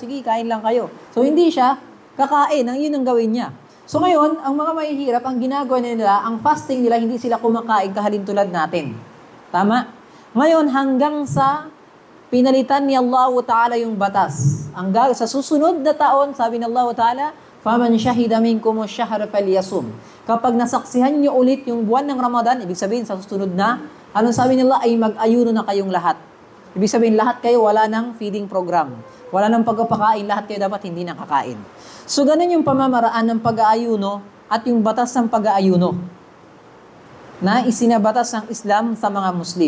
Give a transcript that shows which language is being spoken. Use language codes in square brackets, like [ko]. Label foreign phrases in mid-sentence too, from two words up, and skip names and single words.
[tl] Sige, kain lang kayo. So, hindi siya kakain. Yun ang gawin niya. So, ngayon, ang mga mahihirap, ang ginagawa nila, ang fasting nila, hindi sila kumakain kahalintulad natin. Tama? Ngayon, hanggang sa pinalitan ni Allah Ta'ala yung batas. Sa susunod na taon, sabi ni Allah Ta'ala, [ar] فَمَنْ شَهِدَ مِنْكُمُ الشَّهْرَ فَلْيَصُمْ. [tl] Kapag nasaksihan nyo ulit yung buwan ng Ramadan, ibig sabihin sa susunod na, anong sabi nila ay mag-ayuno na kayong lahat. Ibig sabihin lahat kayo wala ng [en] feeding program. [tl] Wala ng pagpapakain, lahat kayo dapat hindi nakakain. So ganun yung pamamaraan ng pag-aayuno at yung batas ng pag-aayuno na isinabatas ng Islam sa mga Muslim.